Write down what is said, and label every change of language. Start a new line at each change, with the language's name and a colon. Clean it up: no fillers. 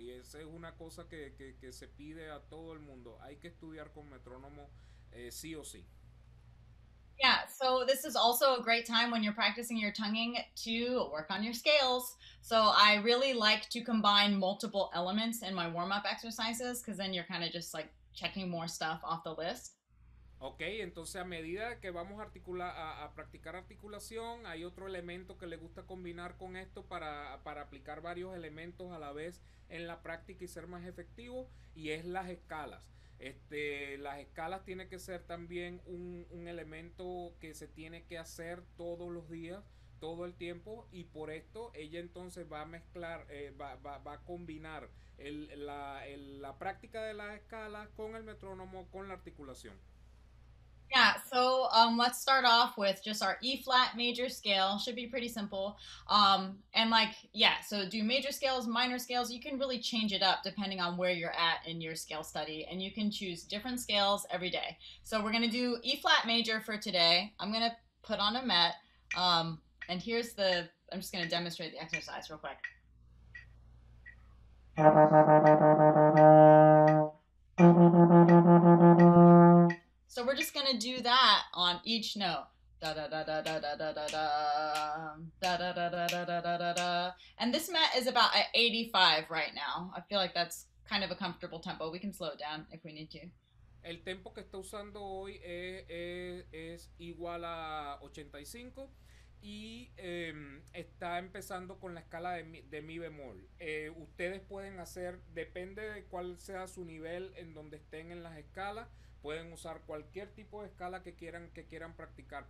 Spanish: Y esa es una cosa que se pide a todo el mundo. Hay que estudiar con metrónomo sí o sí.
English: Yeah, so this is also a great time when you're practicing your tonguing to work on your scales. So I really like to combine multiple elements in my warm-up exercises because then you're kind of just like checking more stuff off the list.
Spanish: Ok, entonces a medida que vamos a practicar articulación, hay otro elemento que le gusta combinar con esto para aplicar varios elementos a la vez en la práctica y ser más efectivo, y es las escalas. Las escalas tiene que ser también un elemento que se tiene que hacer todos los días, todo el tiempo, y por esto ella entonces va a mezclar, va a combinar la práctica de las escalas con el metrónomo, con la articulación.
English: Yeah, so let's start off with just our E flat major scale. Should be pretty simple. And like, yeah, so do major scales, minor scales. You can really change it up depending on where you're at in your scale study, and you can choose different scales every day. So we're gonna do E flat major for today. I'm gonna put on a Met, and I'm just gonna demonstrate the exercise real quick. So we're just gonna do that on each note. Da da da da da da da da da da da da da da da da da da. And this Met is about at 85 right now. I feel like that's kind of a comfortable tempo. We can slow it down if we need to.
Spanish: El tempo que está usando hoy es igual a 85 y está empezando con la escala de mi bemol. Ustedes pueden hacer, depende de cuál sea su nivel en donde estén en las escalas, pueden usar cualquier tipo de escala que quieran practicar.